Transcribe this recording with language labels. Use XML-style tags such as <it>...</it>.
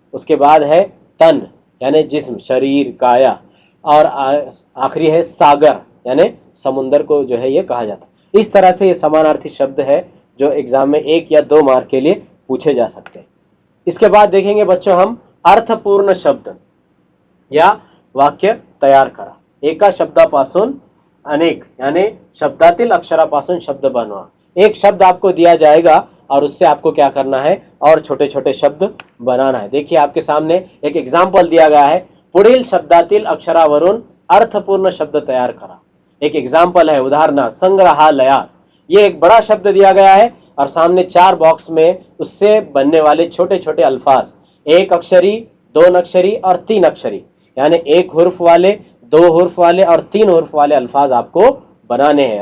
<hi>उसके बाद है तन यानी जिस्म, शरीर, काया, और आखिरी है सागर यानी समुंदर को जो है ये कहा जाता है। इस तरह से ये समानार्थी शब्द है जो एग्जाम में 1 या 2 मार्क के लिए पूछे जा सकते हैं। इसके बाद देखेंगे बच्चों हम</hi> <mr>अर्थपूर्ण शब्द या वाक्य तयार करा। एका शब्दापासून अनेक यानी शब्दातील अक्षरापासून शब्द बनवा।</mr> <hi>एक शब्द आपको दिया जाएगा और उससे आपको क्या करना है, और छोटे छोटे शब्द बनाना है। देखिए आपके सामने एक एग्जाम्पल दिया गया है,</hi> <mr>पुढील शब्दातील अक्षरावरून अर्थपूर्ण शब्द तैयार करा।</mr> <hi>एक एग्जाम्पल है, उदाहरणार्थ संग्रहालयात, ये एक बड़ा शब्द दिया गया है और सामने 4 बॉक्स में उससे बनने वाले छोटे छोटे अल्फाज, 1 अक्षरी, 2 अक्षरी और 3 अक्षरी, यानी 1 हुर्फ वाले, 2 हुर्फ वाले और 3 हुर्फ वाले अल्फाज आपको बनाने हैं।</hi>